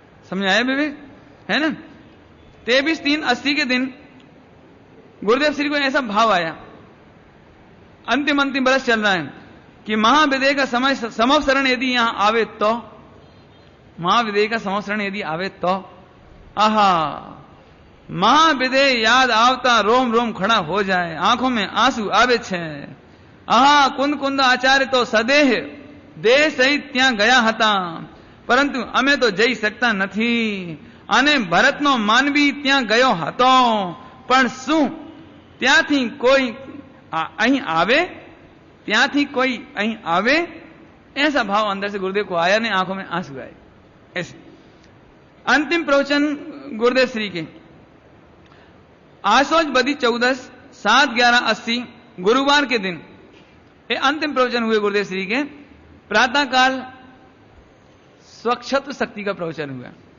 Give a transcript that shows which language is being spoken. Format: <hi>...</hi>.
<hi>समझ आया विवेक, है ना। 23/3/80 के दिन गुरुदेव श्री को ऐसा भाव आया, अंतिम बरस चल रहा है, कि महाविदेह का समय समवसरण यदि यहां आवे तो, महाविदेह का समवसरण यदि आवे तो, आहा, महाविदेह याद आवता रोम रोम खड़ा हो जाए, आंखों में आंसू आवे छे। आहा, कुंद आचार्य तो सदेह देह सहित</hi> <gu>ત્યાં ગયા હતા, પરંતુ અમે તો જઈ શકતા નથી, અને ભરતનો માનવી ત્યાં ગયો હતો, પણ શું ત્યાંથી કોઈ અહીં આવે, ત્યાંથી કોઈ અહીં આવે?</gu> <hi>ऐसा भाव अंदर से गुरुदेव को आया, ने आंखों में आंसू आए। ऐसे अंतिम प्रवचन गुरुदेव श्री के आसोज बदी 14/7/11/80 गुरुवार के दिन ये अंतिम प्रवचन हुए गुरुदेव श्री के। प्रातःकाल स्वक्षत्व शक्ति का प्रवचन हुआ।</hi>